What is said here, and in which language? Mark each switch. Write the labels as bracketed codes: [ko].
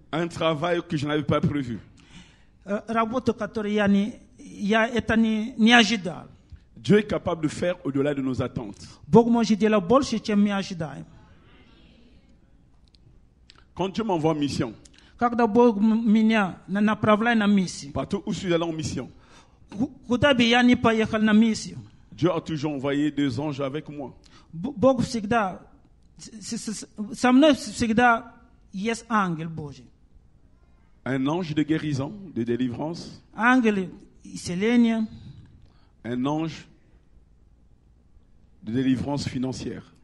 [fr] Un travail que je n'avais pas prévu. [ru] работу, которую это не ожидал. [fr] Dieu est capable de faire au-delà de nos attentes. [ru] Бог может делать больше, чем мы ожидаем. [fr] Quand Dieu m'envoie en mission, [ru] Когда Бог меня направляет на миссию, [fr] partout où je suis allé en mission, [ru] куда бы я ни поехал на миссию, [fr] Dieu a toujours envoyé 2 anges avec moi. [ru] Бог всегда, со мной всегда есть ангел Божий. [fr] Un ange de guérison, de délivrance, [ru] Ангел исцеления, [fr] un ange de délivrance financière.